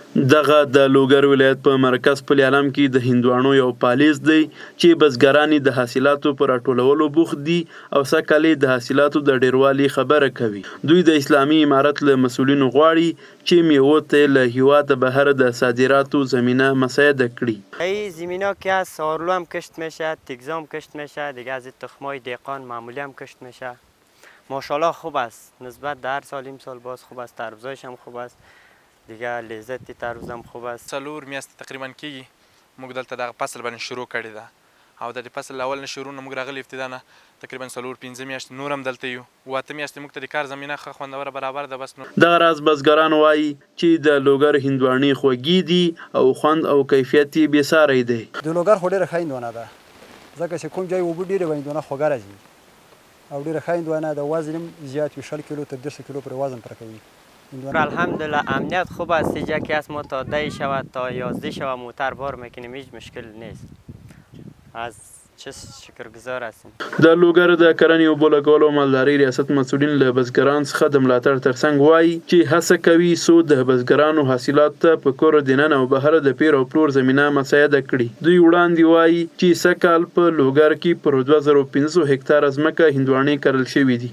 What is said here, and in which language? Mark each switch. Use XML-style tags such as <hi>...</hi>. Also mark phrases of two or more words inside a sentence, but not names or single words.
<ps>دغه د لوګر ولایت په مرکز پل علم کې د هندوانو یو پالیز دی چې بزګران د حاصلاتو پر راټولولو بوخت دي او سږ د حاصلاتو د ډیروالي خبره کوي. دوی د اسلامي امارت له مسؤلینو غواړي چې میوو ته له هیواد بهر د صادراتو زمینه مساعده کړي.</ps> <fa>این زمینه که از سارلو هم کشت میشه، تگزا هم کشت میشه، دیگه از تخمای دهقان معمولی هم کشت میشه. ماشاءالله خوب است، نسبت در سال امسال باز خوب است، تربزایش هم خوب است، دیگه لذت تربوز هم خوب است.</fa> <ps>څلور میاشتې تقریبا کېږي موږ دلته دغه فصل باندې شروع کړی ده او د دې فصل اول نه شروع نه موږ راغلي ابتدا نه تقریبا څلور پنځه میاشتې نور هم دلته یو اته میاشتې موږ ته د کار زمینه ښه خوندوره برابر ده. بس دغه راز بزګران وایي چې د لوګر هندوانې خوږې دي او خوند او کیفیت یې بېساری دی. د لوګر خو ډېره ښه هندوانه ده ځکه چې کوم ځای اوبه ډېرې وي هندوانه خوږه راځي او ډېره ښه هندوانه ده. وزن هم زیات وي 60 کیلو تر 200 کیلو پورې وزن پوره کوي.</ps> <fa>الحمدلله امنیت خوب است. اینجا که از ما تا 10 شود تا 11 شود موتر بار میکنیم، هیچ مشکل نیست. از چه شکرگزار هستیم.</fa> <ps>د لوګر د کرنې اوبو لګولو او مالدارۍ ریاست مسؤلین له بزګران څخه د ملاتړ ترڅنګ وایي چې هڅه کوي څو د بزګرانو حاصلات ته په کور دننه او بهر د پیر او پلور زمینه مساعده کړي. دوی وړاندې وایي چې سږ کال په لوګر کې پر 2500 هکتاره ځمکه هندوانې کرل شوي دي.</ps>